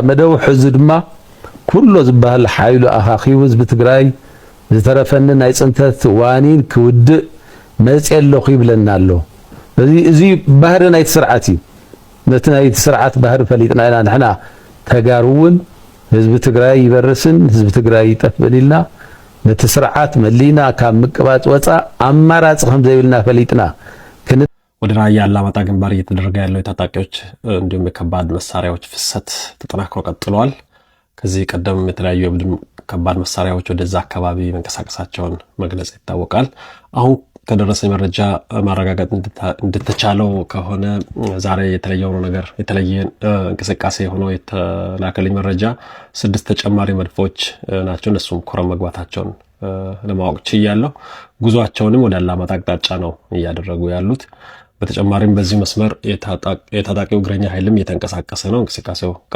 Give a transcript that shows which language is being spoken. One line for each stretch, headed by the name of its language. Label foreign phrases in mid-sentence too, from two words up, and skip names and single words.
Tigrinya: መደው ሕዚ ድማ ኩሉ ዝበሃል ሓይሉ ኣኻኺቡ ህዝቢ ትግራይ ዝተረፈን ናይ ጽንተት ዋኒን ክውድእ መጽየለኹ ይብለና ኣሎ እዚ ባህሪ ናይ ስርዓት እዩ ነቲ ናይ ስርዓት ባህሪ ፈሊጥና ኢና ንሕና ተጋሩውን ህዝቢ ትግራይ ይበርስን ህዝቢ ትግራይ ይጠፍልና ነቲ ስርዓት መሊና ካብ ምቅባጽ ወፃ አማራጭ ከም ዘይብልና ፈሊጥና
Amharic: ወደ ራያ አላማጣ ግንባር እየተደረገ ያለው የታጣቂዎች እንዲሁም የከባድ መሳሪያዎች ፍሰት ተጠናክሮ ቀጥሏል። ከዚህ ቀደም የተለያዩ የቡድን ከባድ መሳሪያዎች ወደዛ አካባቢ መንቀሳቀሳቸውን መግለጽ ይታወቃል። አሁን ከደረሰኝ መረጃ ማረጋገጥ እንድትቻለው ከሆነ ዛሬ የተለየ እንቅስቃሴ ሆኖ የተላከልኝ መረጃ 6 ተጨማሪ መድፎች ናቸው። እነሱም ኮረም መግባታቸውን ለማወቅ ችያለሁ። ጉዟቸውንም ወደ አላማጣ አቅጣጫ ነው እያደረጉ ያሉት። በተጨማሪም በዚህ መስመር የታጣቂው እግረኛ ኃይልም እየተንቀሳቀሰ ነው። እንቅስቃሴው